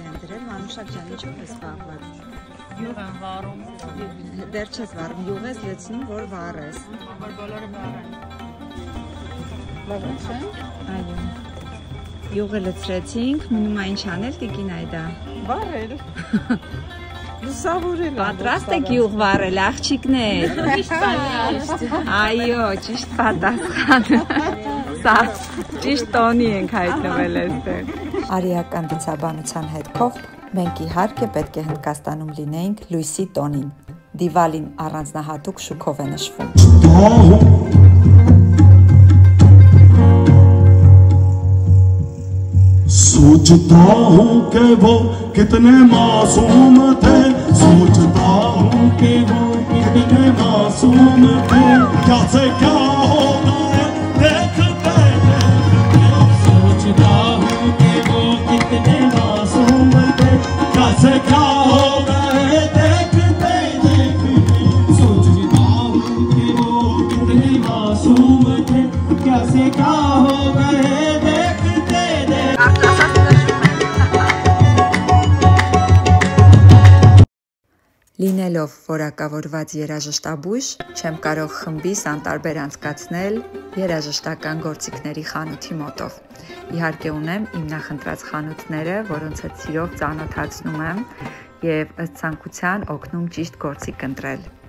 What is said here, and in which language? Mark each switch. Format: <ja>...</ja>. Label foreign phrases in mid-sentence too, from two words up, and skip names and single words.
<hy>են դրել, Մանուշակ ջան, ինչով ես զբաղված։ Յուղ եմ վառում։ Դեռ չես վառում, յուղ ես լցնում, որ վառես։ Բոլորը վառեն։ Լավ չէ։ Այո։ Յուղը լցրեցինք, մնում է ինչ անել, տիկին Այդա։ Վառել։ Լուսավորել։ Պատրաստ եք յուղ վառել, աղջիկներ։ Ճիշտ բան։ Այո, ճիշտ պատասխան։ Սա ճիշտ տոնի ենք հայտնվել այստեղ։ Արիական դիցաբանության հետքով Մենք իհարկե պետք է Հնդկաստանում լինեինք լույսի տոնին։ Դիվալին առանձնահատուկ շուքով է նշվում։</hy> <hi>सोचता हूँ कि वो कितने मासूम थे सोचता हूँ कि वो कितने मासूम थे क्या से क्या होगा देखते देखते सोचता हूँ कि वो कितने मासूम थे क्या से क्या होगा देखते देखते सोचता हूँ कि वो कितने मासूम थे क्या से क्या होगा</hi> <hy>Լինելով որակավորված երաժշտաբույժ, չեմ կարող խմբիս անտարբեր անցկացնել երաժշտական գործիքների խանութի մոտով։ Իհարկե ունեմ իմ նախընտրած խանութները, որոնց հետ սիրով ծանոթացնում եմ եւ ըստ ցանկության օգնում ճիշտ գործիք ընտրել։</hy>